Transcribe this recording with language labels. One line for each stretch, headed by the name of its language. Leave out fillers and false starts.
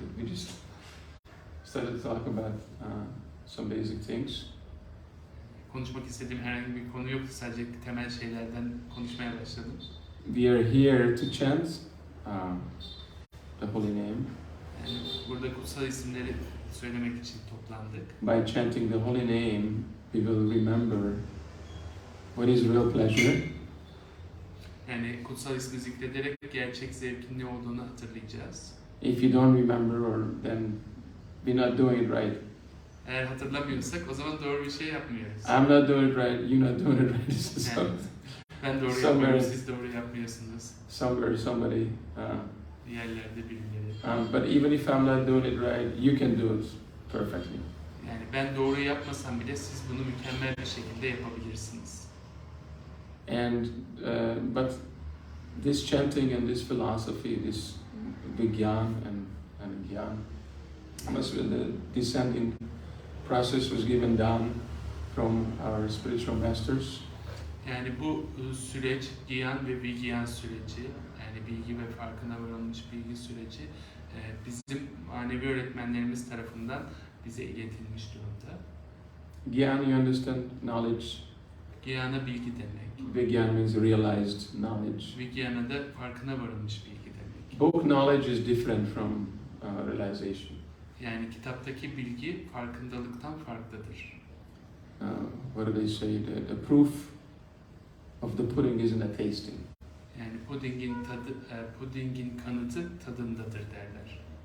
English: We just started to talk about some basic things.
Turkish: Konuşmak istediğim herhangi bir konu yoktu, sadece temel şeylerden konuşmaya başladım.
English: We are here to chant the holy name.
Turkish: Yani burada kutsal isimleri söylemek için toplandık.
English: By chanting the holy name, we will remember what is real pleasure.
Turkish: Yani kutsal ismi zikrederek gerçek zevkin ne olduğunu hatırlayacağız.
English: If you don't remember, then we're not doing it right.
Turkish: Eğer hatırlamıyorsak o zaman doğru bir şey yapmıyoruz.
English: I'm not doing it right, you're not doing it right. So,
Turkish: Yani, ben doğru yapmıyorum, siz doğru yapmıyorsunuz.
English: Somebody.
Turkish: Bir yerlerde birileri.
English: But even if I'm not doing it right, you can do it perfectly.
Turkish: Yani ben doğru yapmasam bile siz bunu mükemmel bir şekilde yapabilirsiniz.
English: And but this chanting and this philosophy, this vigyan and gyan, must be the descending process was given down from our spiritual masters.
Turkish: Yani bu süreç, gyan ve vigyan süreci, yani bilgi ve farkına varılmış bilgi süreci bizim manevi öğretmenlerimiz tarafından bize iletilmiş durumda.
English: Gyan, you understand, knowledge.
Turkish: Gyana bilgi demek.
English: Vigyan means realized knowledge.
Turkish: Vigyana da farkına varılmış bilgi demek.
English: Book knowledge is different from realization.
Turkish: Yani kitaptaki bilgi farkındalıktan farklıdır.
English: What do they say? The proof of the pudding is in the tasting.
Turkish: Yani pudingin kanıtı tadındadır derler.